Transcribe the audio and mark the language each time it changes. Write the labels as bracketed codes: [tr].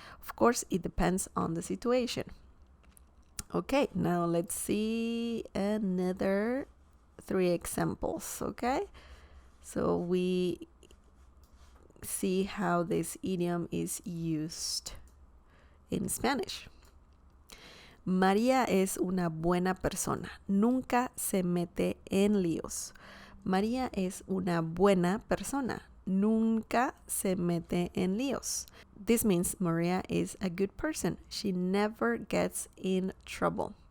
[en] Of course, it depends on the situation. Okay, now let's see another 3 examples, okay? So we see how this idiom is used in Spanish. [es] María es una buena persona. Nunca se mete en líos. María es una buena persona. Nunca se mete en líos. [en] This means Maria is a good person. She never gets in trouble.